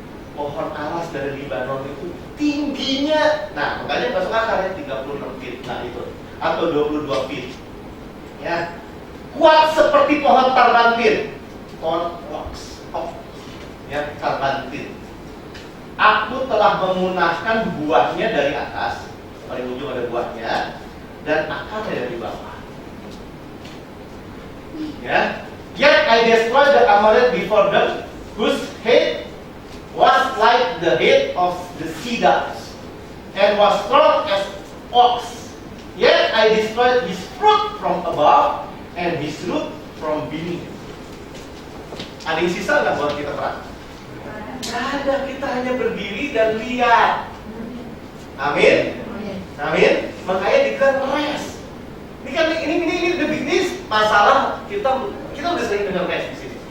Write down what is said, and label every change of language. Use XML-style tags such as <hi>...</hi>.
<id>Pohon aras dari Libanon itu tingginya, nah makanya masuk akal ya 36 feet, nah itu, atau 22 feet, ya, kuat seperti pohon tarbantin, pohon oak, ya, terbangkit. Aku telah memunahkan buahnya dari atas, paling ujung ada buahnya, dan akarnya dari bawah.</id> <en>Ya, yet I destroyed the Amalek before them, whose head was like the head of the cedars, and was strong as ox. Yet I destroyed his fruit from above, and his root from beneath.</en> <id>Ada yang sisa nggak buat kita perang? Nggak ada, kita hanya berdiri dan lihat. Amin. Amin. Makanya dikatakan rest. Ini kan ini masalah kita udah sering dengar rest di sini.</id>